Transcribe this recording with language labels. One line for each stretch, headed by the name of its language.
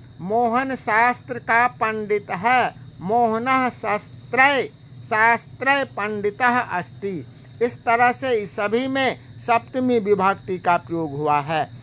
Hindi: मोहन शास्त्र का पंडित है।
Sanskrit: मोहनः शास्त्रे पंडितः अस्ति।
Hindi: इस तरह से इस सभी में सप्तमी विभक्ति का प्रयोग हुआ है।